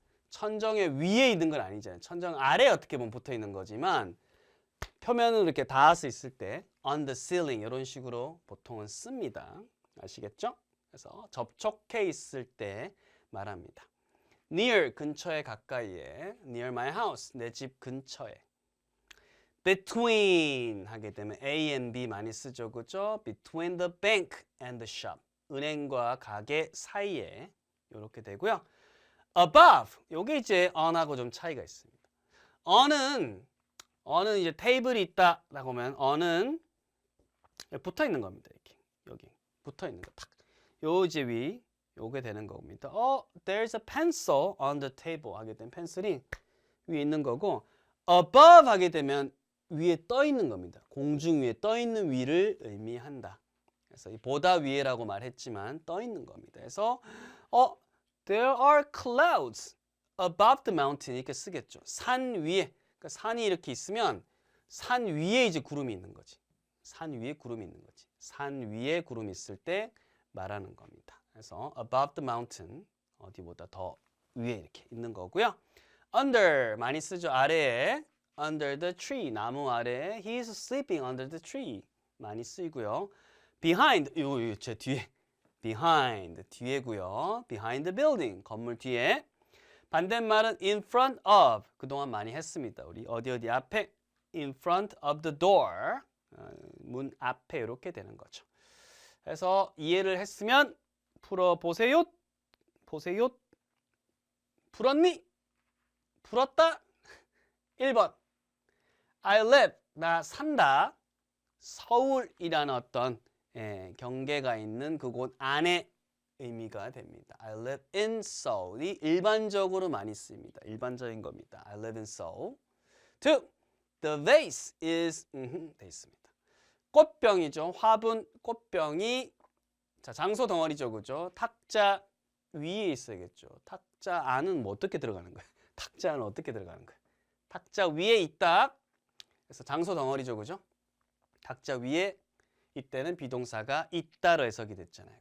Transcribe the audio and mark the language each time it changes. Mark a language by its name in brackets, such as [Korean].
[Korean] 천정에 위에 있는 건 아니잖아요. 천정 아래에 어떻게 보면 붙어 있는 거지만 표면으로 이렇게 닿아서 있을 때 [English] on the ceiling [Korean] 이런 식으로 보통은 씁니다. 아시겠죠? 그래서 접촉해 있을 때 말합니다. near 근처에 가까이에 [English] near my house [Korean] 내 집 근처에 between 하게 되면 A and B 많이 쓰죠. 그죠? [English] between the bank and the shop [Korean] 은행과 가게 사이에 이렇게 되고요. above 요게 이제 on하고 좀 차이가 있습니다. on은 이제 테이블이 있다라고 하면 on은 붙어 있는 겁니다. 이렇게 여기 붙어 있는 거 탁. 요 이제 위 요게 되는 겁니다. [English] there's a pencil on the table [Korean] 하게 되면 펜슬이 위에 있는 거고 above 하게 되면 위에 떠 있는 겁니다. 공중 위에 떠 있는 위를 의미한다. 그래서 이 보다 위에라고 말했지만 떠 있는 겁니다. 그래서 [English] there are clouds above the mountain [Korean] 이렇게 쓰겠죠. 산 위에 그러니까 산이 이렇게 있으면 산 위에 이제 구름이 있는 거지. 산 위에 구름이 있는 거지. 산 위에 구름이 있을 때 말하는 겁니다. 그래서 [English] above the mountain [Korean] 어디보다 더 위에 이렇게 있는 거고요. under 많이 쓰죠. 아래에 [English] under the tree [Korean] 나무 아래에 [English] he is sleeping under the tree [Korean] 많이 쓰이고요. behind 요 제 뒤에 behind 뒤에고요. [English] behind the building [Korean] 건물 뒤에 반대말은 in front of 그동안 많이 했습니다. 우리 어디 앞에 [English] in front of the door [Korean] 문 앞에 이렇게 되는 거죠. 그래서 이해를 했으면 풀어보세요. 보세요. 풀었니? 풀었다? 1번 [English] I live [Korean] 나 산다. 서울이라는 어떤 경계가 있는 그곳 안에 의미가 됩니다. [English] I live in Seoul이 [Korean] 일반적으로 많이 쓰입니다. 일반적인 겁니다. [English] I live in Seoul. 2. The vase is [Korean] 돼 있습니다. 꽃병이죠. 화분 꽃병이 자 장소 덩어리죠. 그죠? 탁자 위에 있어야겠죠. 탁자 안은 뭐 어떻게 들어가는 거예요? 탁자 안은 어떻게 들어가는 거예요? 탁자 위에 있다. 그래서 장소 덩어리죠. 그죠? 탁자 위에 이때는 비동사가 있다로 해석이 됐잖아요.